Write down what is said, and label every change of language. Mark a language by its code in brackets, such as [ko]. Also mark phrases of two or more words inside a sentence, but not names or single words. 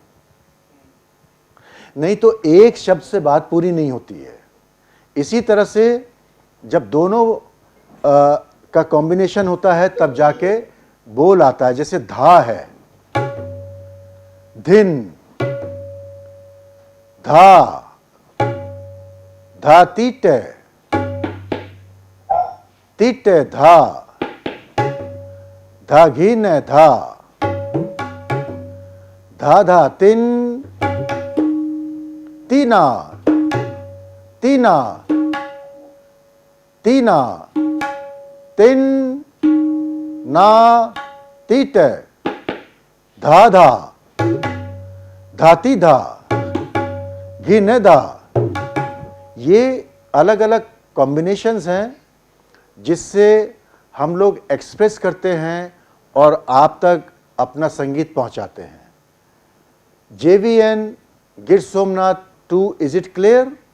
[hi] नहीं तो एक शब्द से बात पूरी नहीं होती है। इसी तरह से जब दोनों का कॉम्बिनेशन होता है तब जाके बोल आता है। जैसे धा है, धिन, धा, धा तीटे, तीटे धा, धा घीन धा, धा धा तिन, तीना, तीना, तीना, तिन, ना, तीटे, धा धा, धाती धा, घिने धा। ये अलग अलग कॉम्बिनेशंस हैं जिससे हम लोग एक्सप्रेस करते हैं और आप तक अपना संगीत पहुंचाते हैं। JVN गिर सोमनाथ 2, [en] is it clear?